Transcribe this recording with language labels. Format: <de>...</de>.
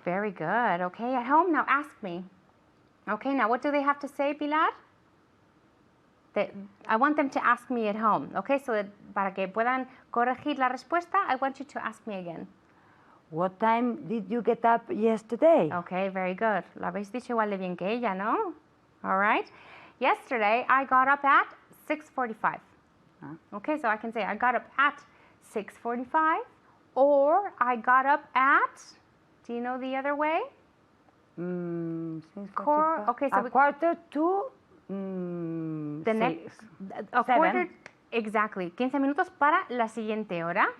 <en>Very good. Okay, at home, now ask me. Okay, now what do they have to say, Pilar? I want them to ask me at home. Okay, so that</en> <es>para que puedan corregir la respuesta,</es> <en>I want you to ask me again. What time did you get up yesterday? Okay, very good.</en> <es>Lo habéis dicho igual de bien que ella, ¿no?</es> <en>All right. Yesterday, I got up at 6:45. Okay, so I can say I got up at 6:45, or I got up at, do you know the other way? 6:45. Okay, so a quarter to the next, a quarter, exactly,</en> <es>15 minutos para la siguiente hora.</es>